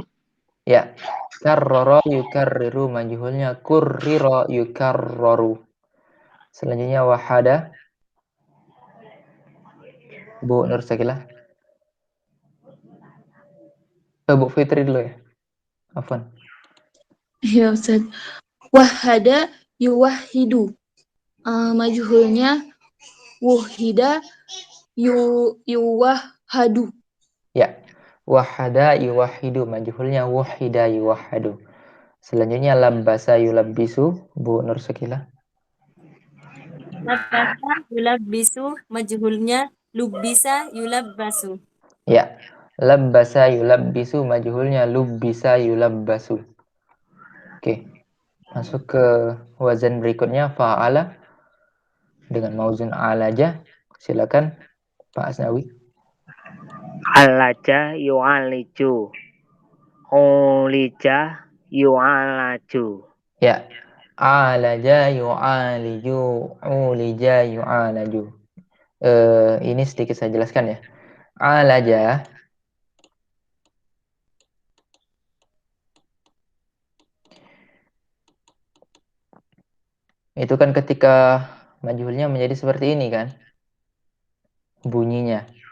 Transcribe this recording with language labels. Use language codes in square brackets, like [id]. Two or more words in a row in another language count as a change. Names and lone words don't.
[ar] يا، كَرَّرَ يُكَرِّرُ مجهولنيا كُرِّرَ يُكَرَّرُ. [id] Selanjutnya wahada. Bu Nur Sakila. Bu Fitri dulu ya. Afwan. Ya Ustaz. [ar] وَحَّدَ يُوَحِّدُ. مجهولنيا وُحِّدَ يُوَحَّدُ. [id] Ya. [ar] وَحَّدَ يُوَحِّدُ مجهولنيا وُحِّدَ يُوَحَّدُ. [id] Selanjutnya [ar] لَبَّسَ يُلَبِّسُ [id] Bu Nur Sakila. [ar] لَبَسَ يُلَبِّسُ مجهولنيا لُبِّسَ يُلَبَّسُ. [id] Ya. [ar] لَبَّسَ يُلَبِّسُ مجهولنيا لُبِّسَ يُلَبَّسُ. [id] Oke. Masuk ke wazan berikutnya fa'ala dengan [ar] مَوْزُونُ عَالَجَ. [id] Silakan Pak Asnawi. [ar] عَالَجَ يُعَالِجُ. عُولِجَ يُعَالَجُ. [id] Ya. [ar] عَالَجَ يُعَالِجُ، عُولِجَ يُعَالَجُ. [id] Ini sedikit saya jelaskan ya. Alaja itu kan ketika majhulnya menjadi seperti ini kan bunyinya.